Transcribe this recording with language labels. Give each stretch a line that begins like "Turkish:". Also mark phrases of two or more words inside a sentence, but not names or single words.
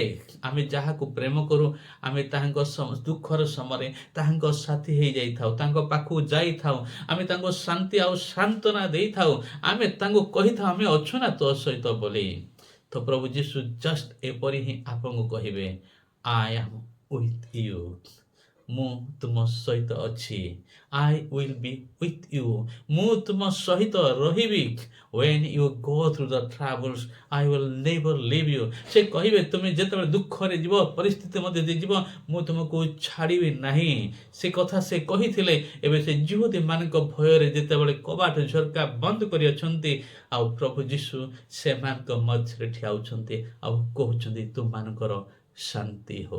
Odia: ଆମେ ଯାହାକୁ ପ୍ରେମ କରୁ, ଆମେ ତାହାଙ୍କ ଦୁଃଖର ସମୟରେ ତାହାଙ୍କ ସାଥୀ ହେଇଯାଇଥାଉ, ତାଙ୍କ ପାଖକୁ ଯାଇଥାଉ, ଆମେ ତାଙ୍କୁ ଶାନ୍ତି ଆଉ ସାନ୍ତ୍ୱନା ଦେଇଥାଉ, ଆମେ ତାଙ୍କୁ କହିଥାଉ ଆମେ ଅଛୁ ନା ତୋ ସହିତ ବୋଲି। ତ ପ୍ରଭୁ ଯୀଶୁ ଜଷ୍ଟ ଏପରି ହିଁ ଆପଣଙ୍କୁ କହିବେ,
English: I am with you,
Odia: ମୁଁ ତୁମ ସହିତ ଅଛି।
English: I will be with you,
Odia: ମୁଁ ତୁମ ସହିତ ରହିବି।
English: When you go through the troubles, I will never leave you,
Odia: ସେ କହିବେ ତୁମେ ଯେତେବେଳେ ଦୁଃଖରେ ଯିବ, ପରିସ୍ଥିତି ମଧ୍ୟ ଯିବ, ମୁଁ ତୁମକୁ ଛାଡ଼ିବି ନାହିଁ। ସେ କଥା ସେ କହିଥିଲେ। ଏବେ ସେ ଯୁହୁଦୀମାନଙ୍କ ଭୟରେ ଯେତେବେଳେ କବାଟ ଝରକା ବନ୍ଦ କରି ଅଛନ୍ତି, ଆଉ ପ୍ରଭୁ ଯୀଶୁ ସେମାନଙ୍କ ମଧ୍ୟରେ ଠିଆ ହେଉଛନ୍ତି, ଆଉ କହୁଛନ୍ତି ତୁମମାନଙ୍କର ଶାନ୍ତି ହଉ।